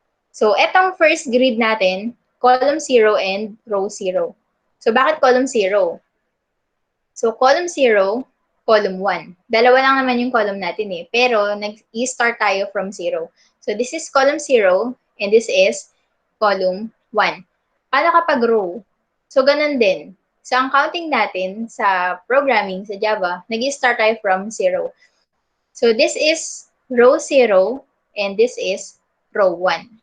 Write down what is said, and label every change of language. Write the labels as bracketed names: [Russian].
[English] So etong first grid natin, column 0 and row 0. So bakit column 0? So column 0, column 1. [Filipino] Dalawa lang naman yung column natin eh. Pero nag-i-start tayo from 0. [English] So this is column 0 and this is column 1. [Filipino] Paano kapag row? So ganun din. So ang counting natin sa programming sa Java, nag-i-start tayo from 0. [English] So this is row 0 and this is row 1.